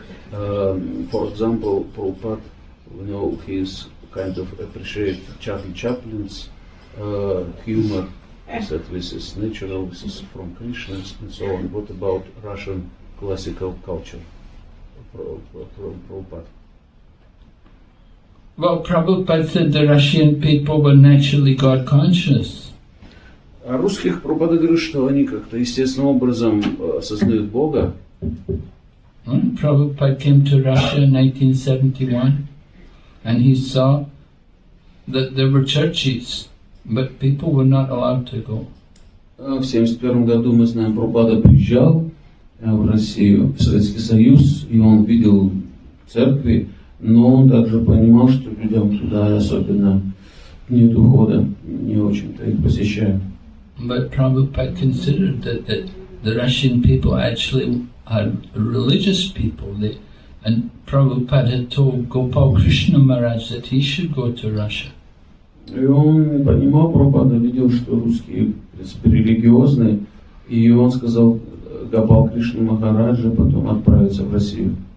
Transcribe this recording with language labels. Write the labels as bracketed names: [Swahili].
[English] For example, Prabhupada, he is kind of appreciate Charlie Chaplin's humor, that this is natural, this is from Krishna, and so on. What about Russian classical culture, Prabhupada? Well, Prabhupada said the Russian people were naturally God conscious. [Russian] А русских Прабхупада говорит, что они как-то естественным образом осознают Бога. [English] Prabhupada came to Russia in 1971 and he saw that there were churches, but people were not allowed to go. [Russian] В 1971 году, мы знаем, Прабхупада приезжал в Россию, в Советский Союз, и он видел церкви, но он также понимал, что людям туда особенно нет ухода, не очень-то их посещают. [English] But Prabhupada considered that the Russian people actually are religious people, and Prabhupada had told Gopal Krishna Maharaj that he should go to Russia. [Russian] И он понимал, Прабхупада видел, что русские, в принципе, религиозные, и он сказал Гопал Кришна Махараджа потом отправиться в Россию.